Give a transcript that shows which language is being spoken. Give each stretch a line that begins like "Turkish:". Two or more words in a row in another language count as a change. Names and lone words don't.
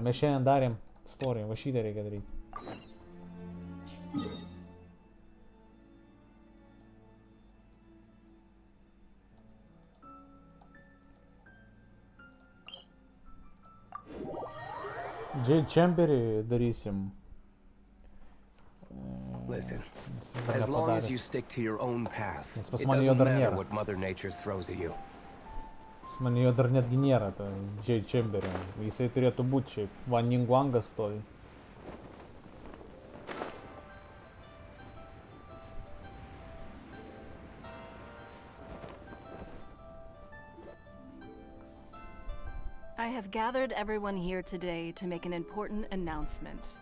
Lithuanian: Mes šiandien darėm story, va šitą reikia daryti. Jade Chamberį darysim.
English: Listen, as long as you stick to your own path, it
Lithuanian: pas mane jo
English: doesn't
Lithuanian: dar
English: matter
Lithuanian: nėra.
English: what Mother Nature throws at you.
Lithuanian: Pas mane jo dar netgi nėra, ta Jade Chamberį. Jisai turėtų būti šiaip. Van Ningguangas stovi.
English: I have gathered everyone here today to make an important announcement.